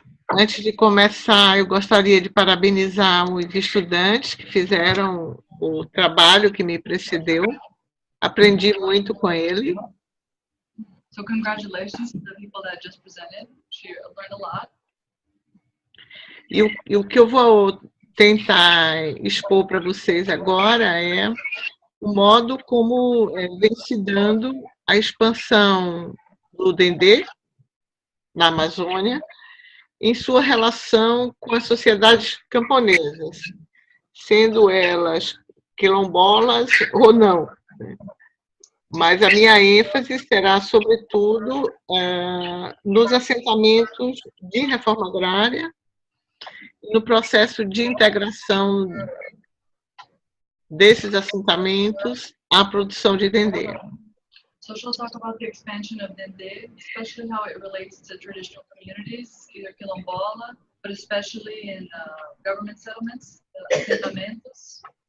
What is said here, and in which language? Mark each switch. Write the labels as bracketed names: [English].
[Portuguese] Antes de começar, eu gostaria de parabenizar os estudantes que fizeram o trabalho que me precedeu. Aprendi muito com ele. [English] So congratulations to the people that just presented. She learned a lot. [Portuguese] E o que eu vou tentar expor para vocês agora é o modo como vem se dando a expansão do Dendê na Amazônia em sua relação com as sociedades camponesas, sendo elas quilombolas ou não. Mas a minha ênfase será, sobretudo, nos assentamentos de reforma agrária e no processo de integração desses assentamentos à produção de dendê. [English] So she'll talk about the expansion of Dendê, especially how it relates to traditional communities, either quilombola, but especially in government settlements, assentamentos.